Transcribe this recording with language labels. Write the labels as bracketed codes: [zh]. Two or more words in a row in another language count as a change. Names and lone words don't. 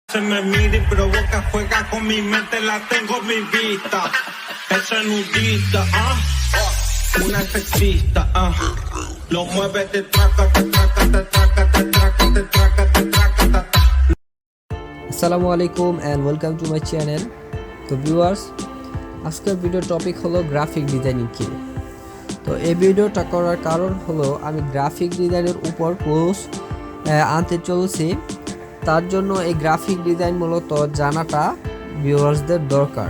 [es] Se me mira y provoca, juega con mi mente, la tengo en mi vista. Esa nudista, una sexista, lo mueve, te traca, te traca, te traca, te traca, te traca, te traca, ta, ta. [ar] السلام عليكم [en] and welcome to my channel. [bn] তো ভিউয়ার্স, আজকের [en] video topic [bn] হলো [en] graphic designing [bn] কি। তো এই ভিডিওটা করার কারণ হলো আমি [en] graphic design-er [bn] উপর কোর্স আনতে চলেছি। তার জন্য এই [en] graphic design [bn] মূলত জানাটা ভিউয়ার্সদের দরকার।